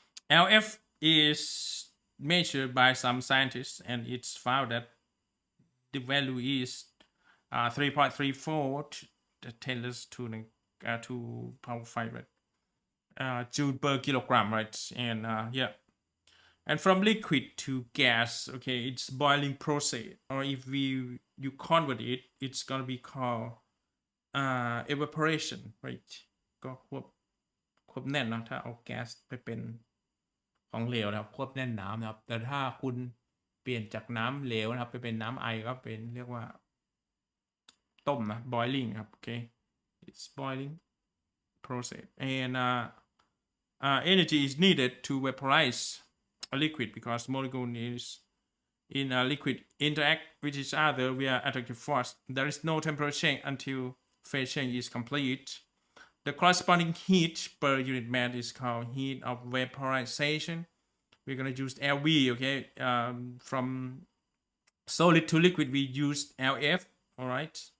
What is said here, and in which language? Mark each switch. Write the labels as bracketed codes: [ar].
[en] LF is measured by some scientists, and it's found that the value is 3.34 10 to power 5, right? Joule per kilogram, right? And yeah. And from liquid to gas, okay, it's boiling process. Or if you convert it, it's gonna be called evaporation, right? [th] ก็ควบแน่นนะถ้าเอาแก๊สไปเป็นของเหลวนะครับควบแน่นน้ำนะครับแต่ถ้าคุณเปลี่ยนจากน้ำเหลวนะครับไปเป็นน้ำไอก็เป็นเรียกว่าต้มนะ boiling ครับ [en] okay it's boiling process and energy is needed to vaporize a liquid because molecule is in a liquid interact with each other via attractive force. There is no temperature change until phase change is complete. The corresponding heat per unit mass is called heat of vaporization. We're going to use LV, okay? From solid to liquid, we use LF, all right?